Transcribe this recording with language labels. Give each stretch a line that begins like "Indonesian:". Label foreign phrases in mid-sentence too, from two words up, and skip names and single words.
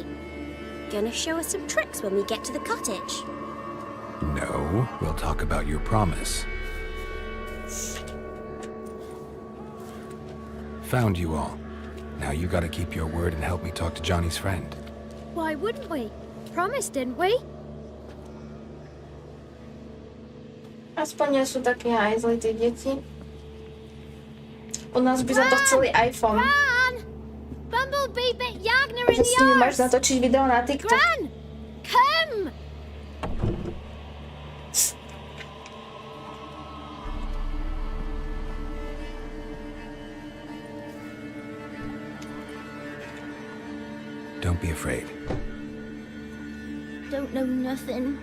English: Gonna show us some tricks when we get to the cottage. No, we'll talk about your promise. Found you all. Now you gotta keep your word and help me talk to Johnny's friend. Why wouldn't we? Promised, didn't we?
Slovak: Aspoň nie sú také aj zlé tie deti. U nás by za to chceli iPhone.
English: Gran! Bumblebee bit Yagner in
Slovak: Že
English: the
Slovak: s nimi máš
English: arse!
Slovak: natočiť video na TikTok.
English: Gran! Come! Don't be afraid. Don't know nothing.